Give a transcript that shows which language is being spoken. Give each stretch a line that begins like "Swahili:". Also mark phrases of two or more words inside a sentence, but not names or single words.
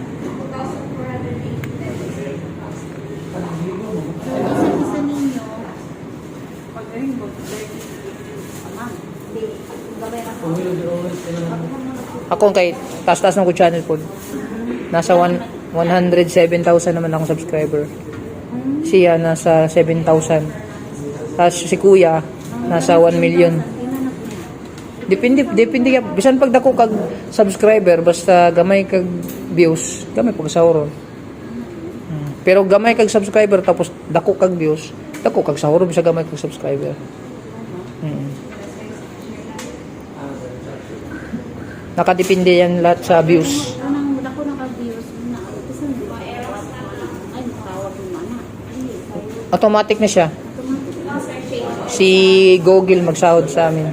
Hiligaynon: Ako kay taas-taas ng ko channel po.
Filipino: Nasa 107,000 naman akong subscriber. Siya nasa 7,000. Tapos si Kuya nasa 1 million.
Hiligaynon: Depende bisan pag dako kag subscriber basta gamay kag views, gamay pag sauron. Pero gamay kag subscriber tapos dako kag views, dako kag sauron bisa gamay kag subscriber.
Filipino: Nakadepende yan lahat sa views. Automatic na siya.
Hiligaynon: Si Google magsahod sa amin.